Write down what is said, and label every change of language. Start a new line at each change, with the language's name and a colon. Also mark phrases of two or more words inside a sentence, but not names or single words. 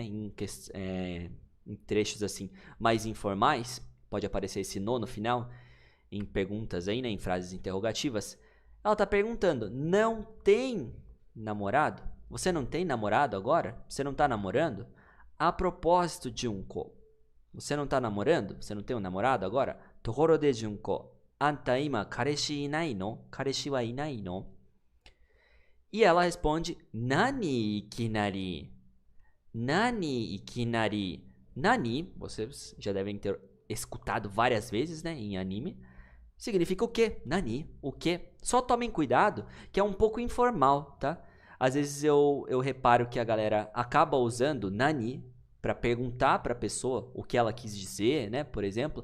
Portuguese: Em trechos assim mais informais, pode aparecer esse no final em perguntas aí, né? Em frases interrogativas. Ela está perguntando: não tem namorado? Você não tem namorado agora? Você não está namorando? A propósito, Junko, você não está namorando? Você não tem um namorado agora?
Japanese: ところで Junko。あんた今彼氏いないの? 彼氏はいないの?
Portuguese: E ela responde:
Japanese: 何いきなり? 何いきなり?
Portuguese: Nani, vocês já devem ter escutado várias vezes, né, em anime. Significa o quê? Nani, o quê? Só tomem cuidado, que é um pouco informal, tá? Às vezes eu reparo que a galera acaba usando nani para perguntar para a pessoa o que ela quis dizer, né, por exemplo.